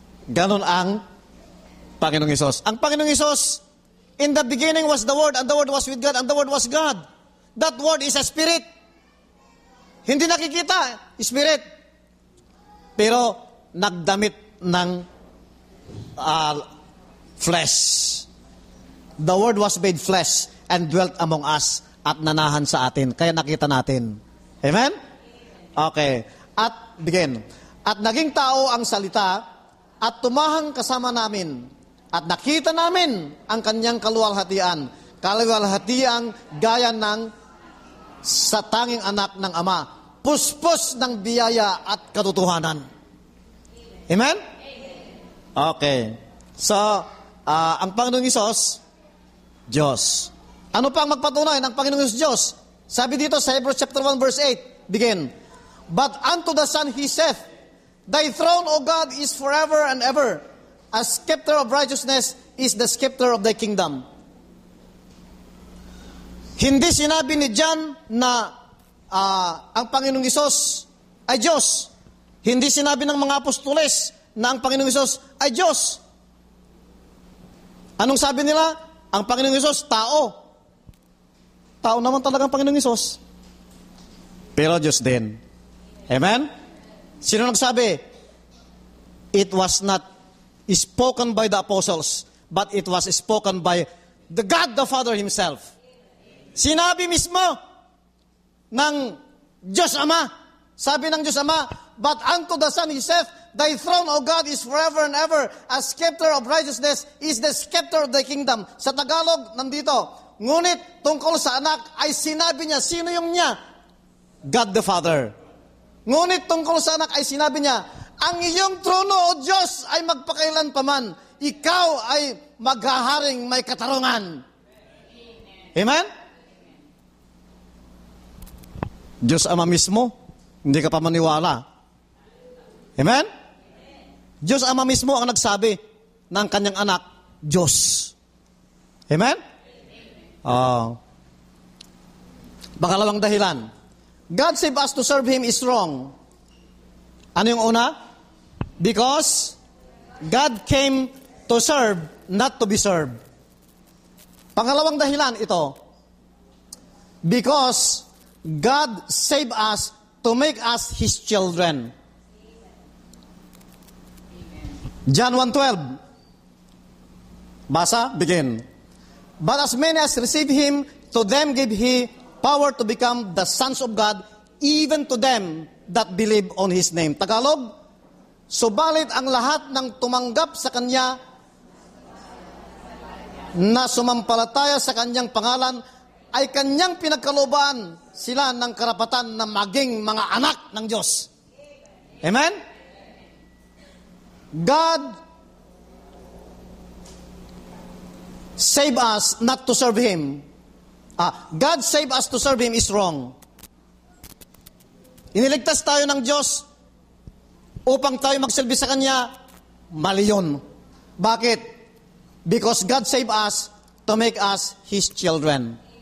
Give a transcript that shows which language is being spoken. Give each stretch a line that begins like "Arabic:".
Filipino: Ganon ang Panginoong Hesus.
English: Ang Panginoong Hesus, in the beginning was the Word, and the Word was with God, and the Word was God. That Word is a spirit.
Filipino: Hindi nakikita,
English: spirit.
Filipino: Pero, nagdamit ng flesh.
English: The Word was made flesh and dwelt among us
Filipino: at nanahan sa atin. Kaya nakita natin. Amen? Okay. At begin. At naging tao ang salita at tumahang kasama namin at nakita namin ang kanyang kaluwalhatian. Kaluwalhatiang gaya ng sa tanging anak ng Ama. Puspos ng biyaya at katotohanan. Amen? Okay. So, ang Panginoong Hesus, Diyos. Ano pa ang magpatunay ng Panginoong Hesus Diyos? Sabi dito sa Hebrews chapter 1 verse 8, begin.
English: But unto the Son He saith, Thy throne, O God, is forever and ever. A scepter of righteousness is the scepter of Thy kingdom.
Filipino: Hindi sinabi ni John na ang Panginoong Hesus ay Diyos. Hindi sinabi ng mga apostoles na ang Panginoong Hesus ay Diyos. Anong sabi nila? Ang Panginoong Hesus, tao. Tao naman talaga ang Panginoong Hesus. Pero Diyos din. Amen? Sino nagsabi?
English: It was not spoken by the apostles, but it was spoken by the God the Father Himself.
Filipino: Sinabi mismo ng Diyos Ama,
English: sabi ng Diyos Ama, but unto the Son He saith, Thy throne, O God, is forever and ever. A scepter of righteousness is the scepter of Thy kingdom.
Filipino: Sa Tagalog, nandito, ngunit tungkol sa anak ay sinabi niya, sino yung niya? God the Father. Ngunit tungkol sa anak ay sinabi niya, ang iyong trono, O Diyos, ay magpakailan paman. Ikaw ay maghaharing may katarungan. Amen? Diyos Ama mismo, hindi ka pa maniwala. Amen? Diyos Ama mismo ang nagsabi ng kanyang anak, Diyos. Amen? Pangalawang dahilan,
English: God save us to serve Him is wrong.
Filipino: Ano yung una?
English: Because God came to serve, not to be served.
Filipino: Pangalawang dahilan ito,
English: because God save us to make us His children.
Filipino: John 1:12. Basa, begin.
English: But as many as receive Him, to them gave He power to become the sons of God, even to them that believe on His name.
Filipino: Tagalog, subalit ang lahat ng tumanggap sa Kanya, na sumampalataya sa Kanyang pangalan, ay Kanyang pinagkalooban sila ng karapatan na maging mga anak ng Diyos.
English: Amen? God save us not to serve Him. God save us to serve Him is wrong.
Filipino: Iniligtas tayo ng Diyos upang tayo magsilbi sa Kanya, mali yun. Bakit?
English: Because God save us to make us His children.